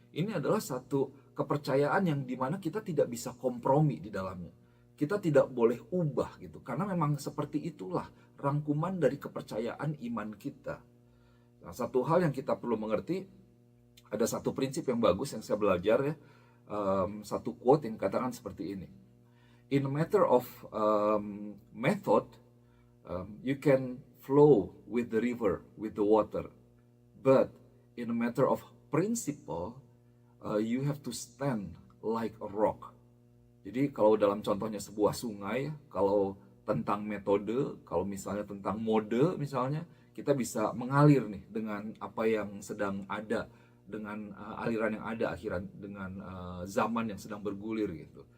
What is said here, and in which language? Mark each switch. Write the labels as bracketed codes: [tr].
[id] Ini adalah satu kepercayaan yang dimana kita tidak bisa kompromi di dalamnya. Kita tidak boleh ubah gitu, karena memang seperti itulah rangkuman dari kepercayaan iman kita. Nah, satu hal yang kita perlu mengerti, ada satu prinsip yang bagus yang saya belajar ya, satu quote yang katakan seperti ini. [en] In a matter of method, you can flow with the river, with the water. But in a matter of principle, you have to stand like a rock. [id] Jadi kalau dalam contohnya sebuah sungai, kalau tentang metode, kalau misalnya tentang mode misalnya, kita bisa mengalir nih dengan apa yang sedang ada, dengan aliran yang ada akhiran, dengan zaman yang sedang bergulir gitu.